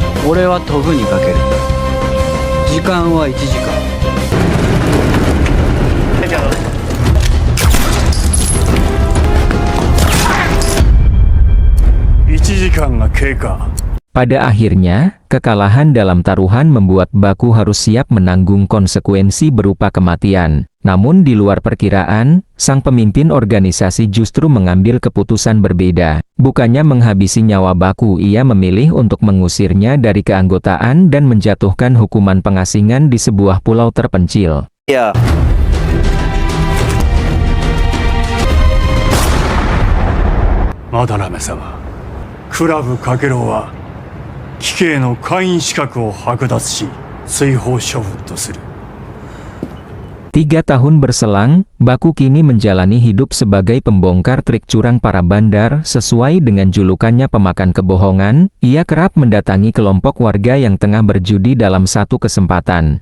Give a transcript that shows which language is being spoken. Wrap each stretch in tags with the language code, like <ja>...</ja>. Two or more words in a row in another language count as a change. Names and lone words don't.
<id>Pada akhirnya, kekalahan dalam taruhan membuat Baku harus siap menanggung konsekuensi berupa kematian. Namun di luar perkiraan, sang pemimpin organisasi justru mengambil keputusan berbeda. Bukannya menghabisi nyawa Baku, ia memilih untuk mengusirnya dari keanggotaan dan menjatuhkan hukuman pengasingan di sebuah pulau terpencil. Ya.</id> <ja>斑目様、倶楽部賭郎はKikeiの会員資格を剥奪し、追放処分とする.</ja> <id>3 tahun berselang, Baku kini menjalani hidup sebagai pembongkar trik curang para bandar. Sesuai dengan julukannya pemakan kebohongan, ia kerap mendatangi kelompok warga yang tengah berjudi dalam satu kesempatan.</id>